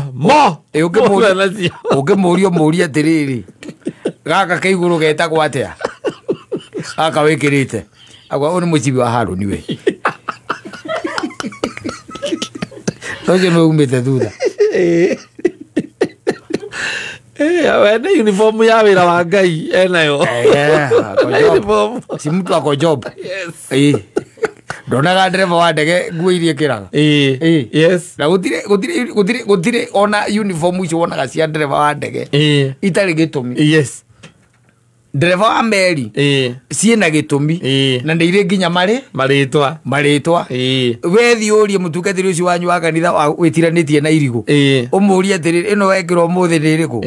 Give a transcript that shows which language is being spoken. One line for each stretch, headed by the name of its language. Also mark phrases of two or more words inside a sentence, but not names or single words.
Kikuyu: ũngĩmũria mũũria atĩrĩrĩ gaka kaigũrũ getagwo atĩa gaka wĩkĩrĩte agwa ũyũ nĩ mũcibi wa Harũni we nocio nĩ umĩte thutha we nĩ uniform ya wĩra wa Ngai enayo
Swahili: si mtu ako job
Kikuyu: ndonaga ndereba wa ndege nguo iria kĩraga na gũtirĩ ona uniform icio wonaga cia ndereba wa ndege itarĩ gĩtũmi ndereba wa meri ciĩna gĩtũmi na nĩ irĩ nginya marĩtwa wethi ũrie mũtungatĩri ũcio wanyu wa kanitha wĩtiranĩtie na irigũ ũmũũrie atĩrĩrĩ ĩno wekĩra ũmũthĩ nĩ ĩrĩkũ